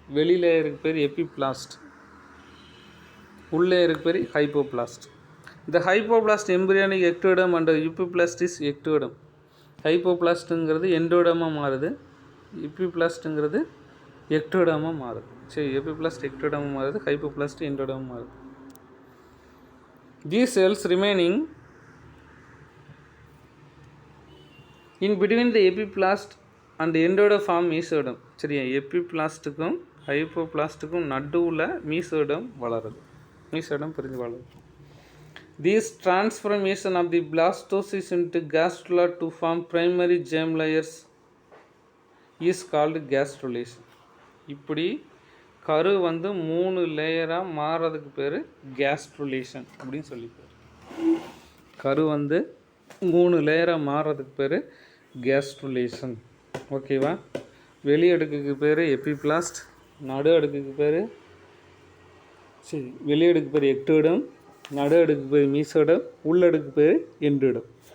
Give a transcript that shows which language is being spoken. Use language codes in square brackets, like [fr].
[ta] வெளியில் இருக்க பேர் எபிபிளாஸ்ட், உள்ளே இருக்க பேர் ஹைப்போபிளாஸ்ட். இந்த [en] Hypoblast embryonic ectoderm and epiblast is ectoderm. [ta] ஹைப்போபிளாஸ்ட்டுங்கிறது எண்டோடமாக மாறுது, எபிபிளாஸ்ட்டுங்கிறது எக்டோடமாக மாறுது. சரி, எபிபிளாஸ்ட் எக்டோடமாக மாறுது, ஹைப்போபிளாஸ்ட் எண்டோடமாக மாறுது. [en] These cells remaining in between the epiplast and endoderm form mesoderm. [ta] சரியா? எபிபிளாஸ்ட்டுக்கும் ஹைப்போபிளாஸ்ட்டுக்கும் நடுவில் மீசோடம் வளருது, மீசோடம் பிரிஞ்சு வளருது. [en] These transformation of the blastocyst into gastrula to form primary germ layers is called gastrulation. [ta] இப்படி கரு வந்து 3 லேயராக மாறுறதுக்கு பேர் கேஸ்ட்ருலேஷன் அப்படின்னு சொல்லி பேர். கரு வந்து 3 லேயராக மாறுறதுக்கு பேர் கேஸ்ட்ருலேஷன். ஓகேவா? வெளி அடுக்குக்கு பேர் எபிபிளாஸ்ட், நடு அடுக்குக்கு பேர் வெளி அடுக்கு பேர் எக்டோடம், நடு அடுக்கு பேர் மீசோடம், உள்ளடுக்கு பேர் எண்டோடம்.